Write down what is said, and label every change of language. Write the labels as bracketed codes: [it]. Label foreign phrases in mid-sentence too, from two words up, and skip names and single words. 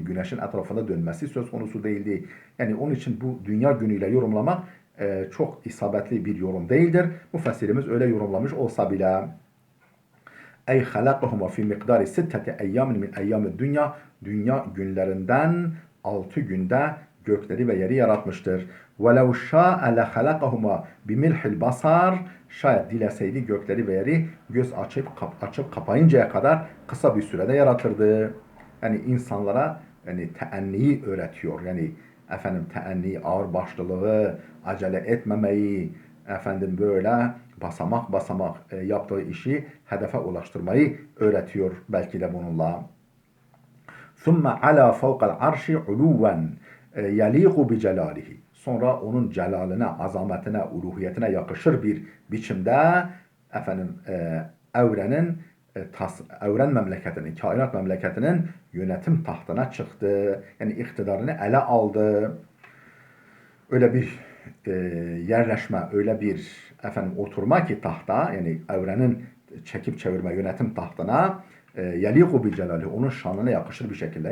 [tr] Güneşin etrafında dönmesi söz konusu değildi. Yani onun için bu dünya günüyle yorumlamak çok isabetli bir yorum değildir. Müfessirimiz öyle yorumlamış olsa bile [ar] أي خلقهما في مقدار ستة أيام من أيام الدنيا [tr] günlerinden 6 günde gökleri ve yeri yaratmıştır. [ar] وَلَوْ شَاءَ لَخَلَقَهُمَا بِمِلْحِ الْبَصَارِ [tr] Şayet dileseydi gökleri ve yeri göz açıp kapayıncaya kadar kısa bir sürede yaratırdı. Yani insanlara yani teenniyi öğretiyor. Yani efendim teenniyi, ağırbaşlılığı, acele etmemeyi, efendim böyle basamak basamak yaptığı işi hedefe ulaştırmayı öğretiyor belki de bununla. [ar] ثُمَّ عَلَى فَوْقَ الْعَرْشِ عُلُوًا يَلِيقُ بِجَلَالِهِ [tr] Sonra onun celaline, azametine, uluhiyetine yakışır bir biçimde efendim evren memleketinin, kainat memleketinin yönetim tahtına çıktı. Yani iktidarını ele aldı. Öyle bir yerleşme, öyle bir efendim oturma ki tahta, yani evrenin çekip çevirme yönetim tahtına [ar] يليق بجلاله, [tr] onun şanına yakışır bir şekilde.